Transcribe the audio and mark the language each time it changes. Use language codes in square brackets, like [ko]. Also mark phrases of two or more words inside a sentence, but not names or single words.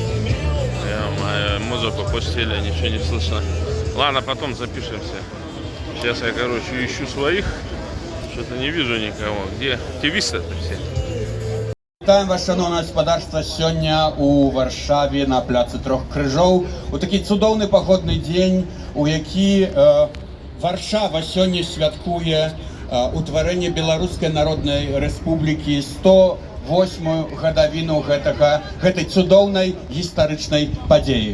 [ru] Музыку пустили, ничего не слышно. Ладно, потом запишемся. Сейчас я, короче, ищу своих. Что-то не вижу никого. Где активисты-то все? [be] Вітаем вас, шановне господарство, сёння у Варшаве на пляцы Трох Крыжоў. У такі цудоўны пагодны дзень, у які Варшава сёння святкуе утварэнне Беларускай Народнай Рэспублікі 108-ю гадавіну гэтай цудоўнай гістарычнай падзеі.